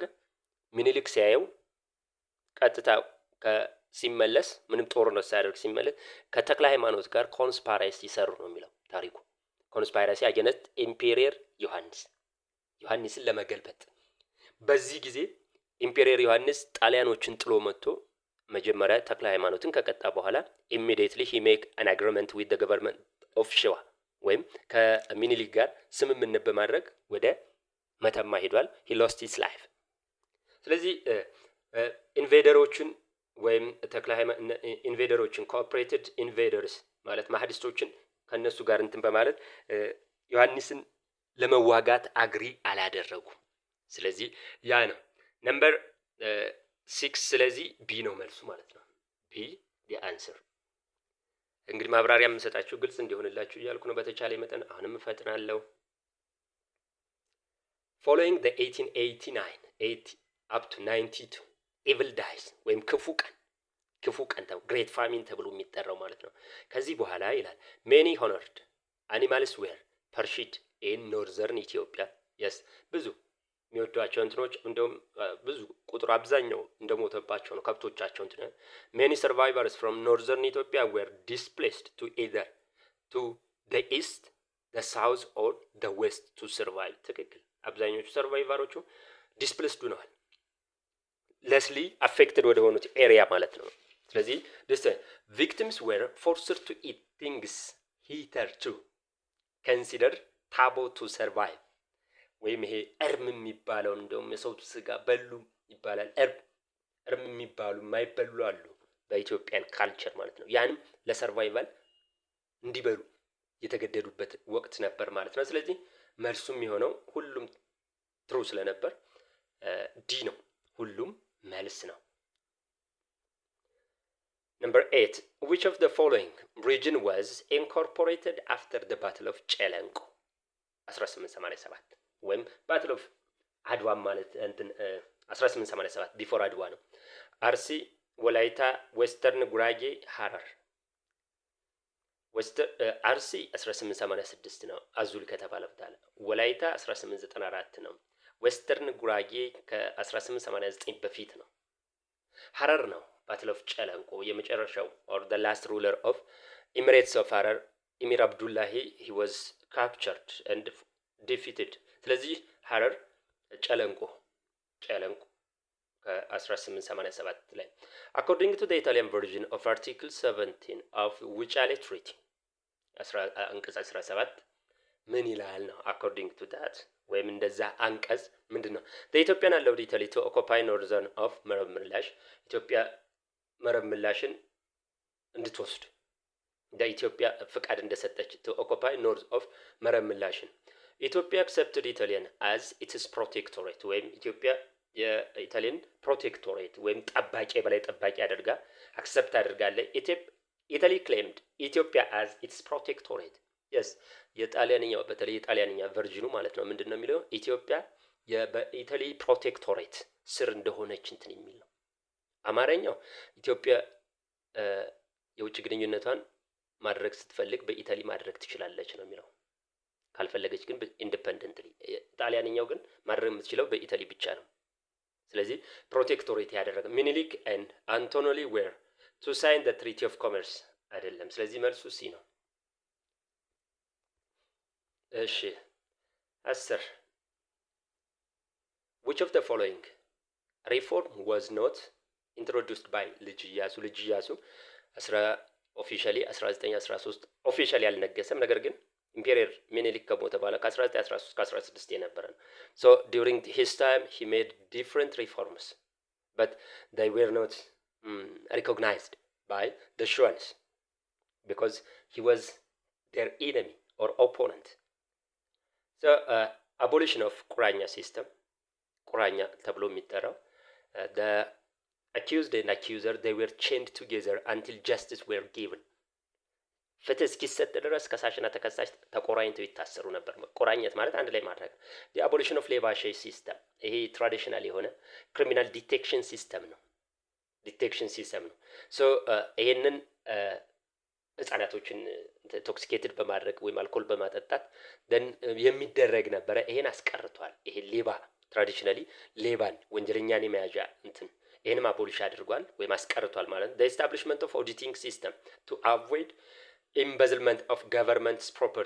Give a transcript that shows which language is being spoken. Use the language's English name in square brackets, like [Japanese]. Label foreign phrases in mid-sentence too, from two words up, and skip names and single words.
[Amharic] ሚኒሊክ ሲያየው ቀጥታ ሲመለስ ምንም ጦርነት ሳያደርግ ሲመለስ ከተክለ ሃይማኖት ጋር ኮንስፓይረሲ ይሰሩ ነው የሚለው ታሪኩ። [English] conspiracy against emperor [Amharic] ዮሐንስን ለመገልበጥ። በዚህ ጊዜ ኢምፔሪየር ዮሐንስ ጣሊያኖችን ጥሎ መጥቶ መጀመሪያ ተክለ ሃይማኖትን ከቀጣ በኋላ [English] immediately he make an agreement with the government of [Amharic] ሸዋ ወይም ከሚኒሊክ ጋር ስምምነት በማድረግ ወደ መተማ ሄዷል። [English] he lost his life። [Amharic] ስለዚህ ኢንቬደሮችን ወይም ተክለ ሃይማኖት ኢንቬደሮችን [English] cooperated invaders [Amharic] ማለት ማህዲስቶችን ከነሱ ጋር እንትን በማለት ዮሐንስን ለመዋጋት አግሪ አላደረጉ። ስለዚህ ያ ነው ነምበር 6። ስለዚህ ቢ ነው መልሱ ማለት ነው። ቢ [English] the answer። [Amharic] እንግዲህ ማብራሪያ የምሰጣችሁ ግልጽ እንዲሆንላችሁ እያልኩ ነው በተቻለ መጠን። አሁንም እፈጥናለሁ። [English] following the 1889 up to 92 evil days [Amharic] ወይም ክፉ ቀን [English] great famine [Amharic] ተብሎ የሚጠራው ማለት ነው። ከዚህ በኋላ ይላል [English] many honored animals were perished in northern Ethiopia። ብዙ [Amharic] የሚወዷቸው እንትኖች እንደውም ብዙ ቁጥር አብዛኛው እንደሞተባቸው ነው ከብቶቻቸው እንትን። [English] many survivors from northern Ethiopia were displaced to either to the east, the south or the west to survive። [Amharic] ትክክል። አብዛኞቹ ሰርቫይቨሮቹ ዲስፕሌስድ ሆነዋል። [English] lessly affected [Amharic] ወደ ሆኑት ኤሪያ ማለት ነው። ስለዚህ [English] this victims were forced to eat things hitherto considered taboo to survive። [Amharic] ወይም ይሄ እርም የሚባለው እንደውም የሰው ስጋ በሉ ይባላል። እርም የሚባሉ የማይበሉ አሉ በኢትዮጵያን ካልቸር ማለት ነው። ያንም ለሰርቫይቫል እንዲበሉ የተገደዱበት ወቅት ነበር ማለት ነው። ስለዚህ መልሱም የሆነው ሁሉም ትሩ ስለነበር ዲ ነው። ሁሉም መልስ ነው። [English] Number 8 which of the following region was incorporated after the battle of ጨለንቆ 1887 ወይም battle [Amharic] of አድዋ ማለት እንትን 1887 ቢፎር አድዋ ነው። አርሲ፣ ወላይታ፣ ዌስተርን ጉራጌ፣ ሐረር። አርሲ 1886 ነው አዙል ከተባለ ቦታ ላይ። ወላይታ 1894 ነው። ዌስተርን ጉራጌ ከ1889 በፊት ነው። ሀረር ነው [English] battle of [Amharic] ጨለንቆ የመጨረሻው [English] or the last ruler of Emirates of [Amharic] ሀረር ኢሚር አብዱላሂ [English] he was captured and defeated። [Amharic] ስለዚህ ሀረር ጨለንቆ ከ1887 ላይ [English] according to the Italian version of article 17 of ውጫሌ treaty [Amharic] አንቀጽ 17 ምን ይላል ነው [English] according to that [Amharic] ወይም እንደዛ አንቀጽ ምንድነው [English] the Ethiopian allowed Italy to occupy northern of መረብ ምላሽ [Amharic] ኢትዮጵያ መረብ ምላሽን እንድትወስድ ኢትዮጵያ ፍቃድ እንደሰጠች [English] to occupy north of መረብ ምላሽን ኢትዮጵያ accepted Italian as its protectorate ወይም [Amharic] ኢትዮጵያ የኢታሊያን ፕሮቴክቶሬት ወይም ጠባቂ በላይ ጠባቂ አድርጋ አክሰፕት አድርጋለች። [English] Italy claimed Ethiopia as its protectorate yes [Amharic] የጣሊያንኛው በተለይ የጣሊያንኛ ቨርዥኑ ማለት ነው ምንድነው የሚለው ኢትዮጵያ በኢታሊ ፕሮቴክቶሬት ስር እንደሆነች እንትን የሚል ነው። አማርኛው ኢትዮጵያ የውጭ ግንኙነቷን ማድረግ ስትፈልግ በኢታሊ ማድረግ ትችላለች ነው የሚለው። ካልፈለገች ግን ኢንዲፔንደንትሊ። ጣሊያንኛው ግን ማድረግ የምትችለው በኢታሊ ብቻ ነው። ስለዚህ ፕሮቴክቶሬት ያደረገ [English] Menelik and Antonelli were to sign the treaty of commerce [Amharic] አይደለም። ስለዚህ መልሱ ሲ ነው። [English] እሺ 10 which of the following reform was not introduced by ልጅ [Amharic] ኢያሱ ኦፊሻሊ 1913 ኦፊሻሊ አልነገሰም። ነገር ግን ኢምፔሪየር ሚኒሊክ ከሞተ በኋላ ከ1913 ከ16 የነበረ ነው። [English] so during his time he made different reforms but they were not recognized by the Shuans because he was their enemy or opponent. so abolition of ቁራኛ system [Amharic] ቁራኛ ተብሎ የሚጠራው [English] the accused and accuser they were chained together until justice were given [Amharic] ፍትህ እስኪሰጥ ድረስ ከሳሽና ተከሳሽ ተቆራኝተው ይታሰሩ ነበር። መቆራኘት ማለት አንድ ላይ ማድረግ። [English] the abolition of ሌባሼ system [Amharic] ይሄ ትራዲሽናል የሆነ [English] criminal detection system [Amharic] ነው። [English] so ይሄንን [Amharic] ህፃናቶችን ቶክሲኬትድ በማድረግ ወይም አልኮል በማጠጣት የሚደረግ ነበረ። ይሄን አስቀርቷል። ይሄ ሌባ ትራዲሽናሊ ሌባን ወንጀለኛን የመያዣ እንትን ይሄንም አቦሊሽ አድርጓል ወይም አስቀርቷል ማለት ነው። [English] the establishment of auditing system to avoid embezzlement of government's property